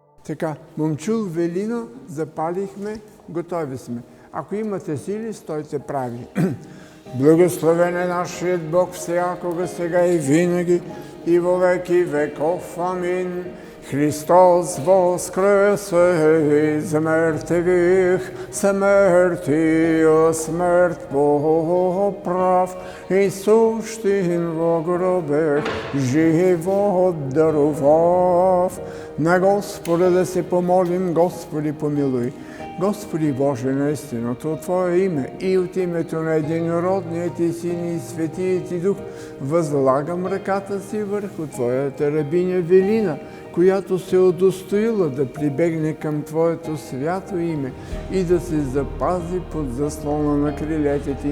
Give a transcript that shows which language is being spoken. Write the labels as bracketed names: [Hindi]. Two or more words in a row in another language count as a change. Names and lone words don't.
[Bulgarian] Така, момчул Велино запалихме, готови сме. Ако имате сили, стойте прави. Благословен е нашият Бог всякога, сега и винаги, [Church Slavic] и во веки веков. Амин. Христос воскресе из мертвых, смертью смерть поправ, и сущим во гробе живот дарував. [Bulgarian] На Господа да се помолим, Господи помилуй. Господи Боже, наистина, от Твое име и от името на единородния Ти Син и Светия Ти Дух възлагам ръката си върху Твоята рабиня Велина, която се удостоила да прибегне към Твоето свято име и да се запази под заслона на крилете Ти.